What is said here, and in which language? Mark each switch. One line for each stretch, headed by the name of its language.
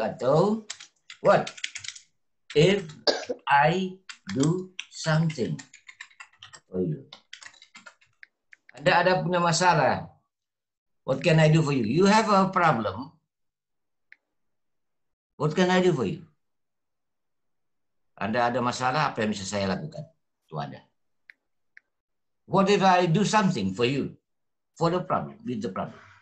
English: Atau what if I do something for you?
Indonesian: Anda punya masalah.
English: What can I do for you? You have a problem. What can I do for you?
Indonesian: Anda ada masalah, apa yang bisa saya lakukan? Itu ada.
English: What if I do something for you? For the problem, with the problem.